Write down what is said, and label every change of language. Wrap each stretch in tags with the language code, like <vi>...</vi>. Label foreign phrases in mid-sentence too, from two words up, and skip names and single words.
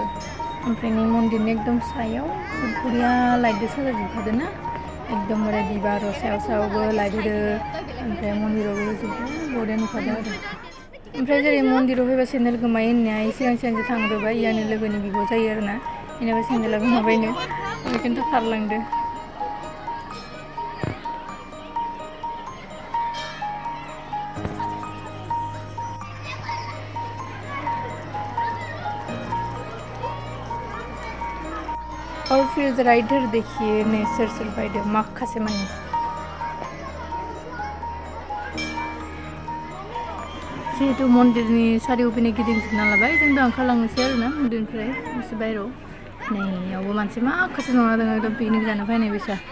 <brx>ओमफ्राय नै मन्दिरनि एकदम सायाव बुरिया लाइटजों साजायजोबखादों ना एकदमबारे बिबार सायावबो लाइट होदो ओमफ्राय मन्दिरावबो होजोबदों बरिया नुखादों आरो। ओमफ्राय जेरै मन्दिराव फैबा सेन्देल गोमायो होननाया सिगांसो थांग्रोबाय इयानो लोगोनि बिब' जायो आरोना बेनाबो सेन्देला गोमाबायनो बेखौनोथ' खारलांदो।</brx> <hi>और फिर जरा इधर देखिए</hi> <brx>ने सिर बाइदो माखासे मानि जिहेतु मन्दिरनि सारिउफिनै गिदिंजोबना लाबाय जों दा ओंखारलांनोसै आरोना मन्दिरनिफ्राय एसे बायहेरायाव नैयावबो मानसि माखासे जना दङ एकदम पिकनिक जानो फैनाय बायसा।</brx>